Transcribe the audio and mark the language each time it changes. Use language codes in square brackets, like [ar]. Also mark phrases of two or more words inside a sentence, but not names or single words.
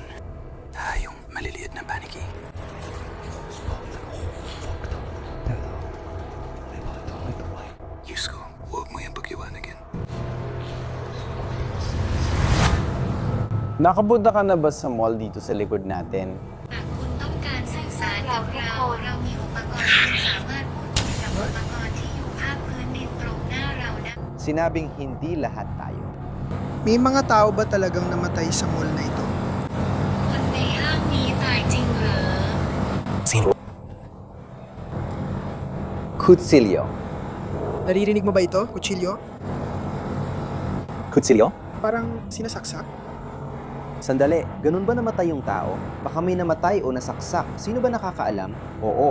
[tl] Yung maliliit na paniki. Yusko, huwag mo yung pagkiwanagin. Nakapunta ka na ba sa mall dito sa likod natin? [th] หากคุณต้องการสื่อสารกับเรามีอุปกรณ์ที่สามารถพูดคุยกับอุปกรณ์ที่อยู่ภาคพื้นดินตรงหน้าเราได้ [tl] Sinabing hindi lahat tayo. May mga tao ba talagang namatay sa mall na ito? [th] คนในห้างนี้ตายจริงเหรอ [tl] Kutsilyo. Naririnig mo ba ito, kutsilyo? Kutsilyo? Parang sinasaksak. Sandali, ganun ba namatay yung tao? Baka may namatay o nasaksak. Sino ba nakakaalam? Oo.